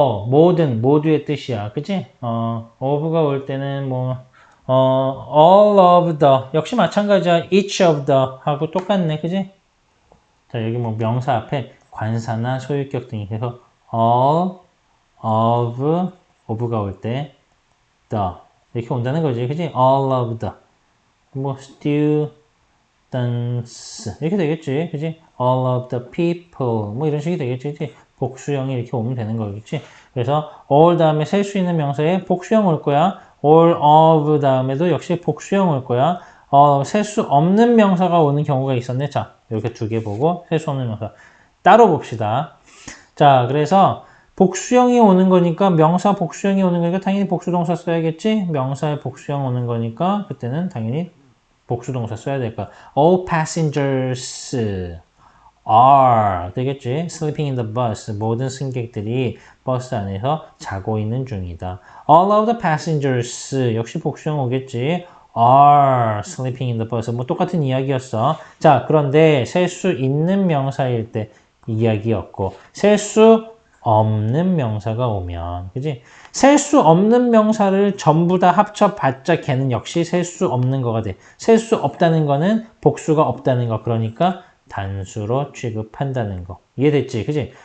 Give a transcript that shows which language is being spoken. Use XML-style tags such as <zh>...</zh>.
<ko>모든, 모두의 뜻이야, 그지? of가 올 때는</ko> <en>all of the,</en> <ko>역시 마찬가지야.</ko> <en>each of the</en> <ko>하고 똑같네, 그지? 자, 여기 명사 앞에 관사나 소유격 등이 해서</ko> <en>all of</en> <ko>가 올 때 the 이렇게 온다는 거지, 그지?</ko> <en>all of the, students</en> <ko>이렇게 되겠지, 그지?</ko> <en>all of the people</en> <ko>이런 식이 되겠지, 그지? 복수형이 이렇게 오면 되는 거겠지. 그래서 all 다음에 셀 수 있는 명사에 복수형 올 거야.</ko> <en>all of</en> <ko>다음에도 역시 복수형 올 거야. 셀 수 없는 명사가 오는 경우가 있었네. 자, 이렇게 두 개 보고 셀 수 없는 명사 따로 봅시다. 자, 그래서 복수형이 오는 거니까, 명사 복수형이 오는 거니까 당연히 복수동사 써야겠지. 명사의 복수형 오는 거니까 그때는 당연히 복수동사 써야 될 거야.</ko> <en>All passengers are</en> <ko>되겠지.</ko> <en>Sleeping in the bus.</en> <ko>모든 승객들이 버스 안에서 자고 있는 중이다.</ko> <en>All of the passengers</en> <ko>역시 복수형 오겠지.</ko> <en>are sleeping in the bus.</en> <ko>똑같은 이야기였어. 자, 그런데 셀 수 있는 명사일 때 이야기였고, 셀 수 없는 명사가 오면, 그지? 셀 수 없는 명사를 전부 다 합쳐봤자 걔는 역시 셀 수 없는 거가 돼. 셀 수 없다는 거는 복수가 없다는 거. 그러니까 단수로 취급한다는 거. 이해됐지? 그지?</ko>